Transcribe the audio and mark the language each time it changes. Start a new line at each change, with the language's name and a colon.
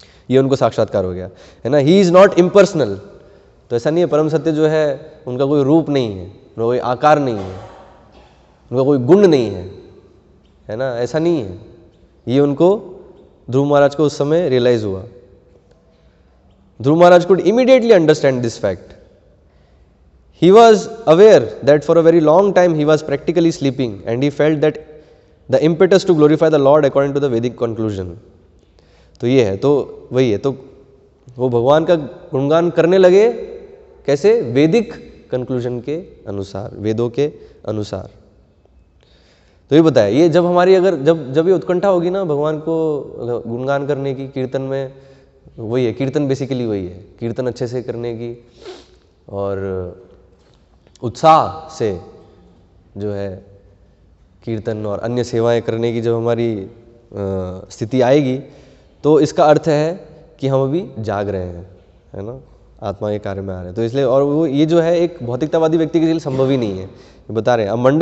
Hindi: ये उनको साक्षात्कार हो गया, है ना।
English: He is not impersonal.
Hindi: तो ऐसा नहीं है, परम सत्य जो है उनका कोई रूप नहीं है, उनका कोई आकार नहीं है, उनका कोई गुण नहीं है ना, ऐसा नहीं है। ये उनको ध्रुव महाराज को उस समय रियलाइज हुआ।
English: Dhruv Maharaj could immediately understand this fact. He was aware that for a very long time he was practically sleeping, and he felt that the impetus to glorify the Lord according to the Vedic conclusion.
Hindi: तो ये है, तो वही है, तो वो भगवान का गुणगान करने लगे कैसे? वैदिक कंक्लूजन के अनुसार, वेदों के अनुसार। तो ये बताया, ये जब हमारी अगर जब ये उत्कंठा होगी ना भगवान को गुणगान करने की, कीर्तन में, वही है, कीर्तन बेसिकली वही है, कीर्तन अच्छे से करने की और उत्साह से जो है कीर्तन और अन्य सेवाएं करने की जब हमारी स्थिति आएगी, तो इसका अर्थ है कि हम अभी जाग रहे हैं, है ना, आत्मा के कार्य में आ रहे हैं। तो इसलिए, और वो ये जो है एक भौतिकतावादी व्यक्ति के लिए संभव ही नहीं है, ये बता रहे हैं।